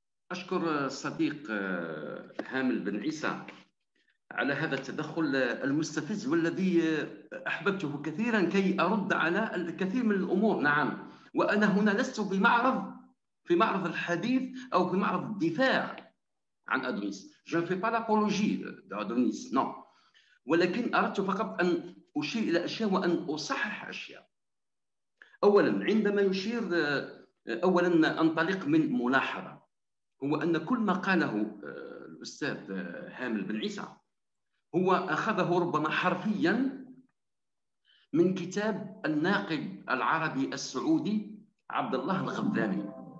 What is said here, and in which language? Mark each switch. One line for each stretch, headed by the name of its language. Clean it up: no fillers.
Arabic: أشكر الصديق هامل بن عيسى على هذا التدخل المستفز والذي أحببته كثيرا كي أرد على الكثير من الأمور. نعم، وأنا هنا لست في معرض الحديث أو في معرض الدفاع عن أدونيس.
French: Je ne fais pas l'apologie d'Adonis, non.
Arabic: ولكن أردت فقط أن أشير إلى أشياء وأن أصحح أشياء. أولا، عندما يشير أولا أنطلق من ملاحظة، هو أن كل ما قاله الأستاذ هامل بن عيسى هو أخذه ربما حرفيا من كتاب الناقد العربي السعودي عبد الله الغذامي.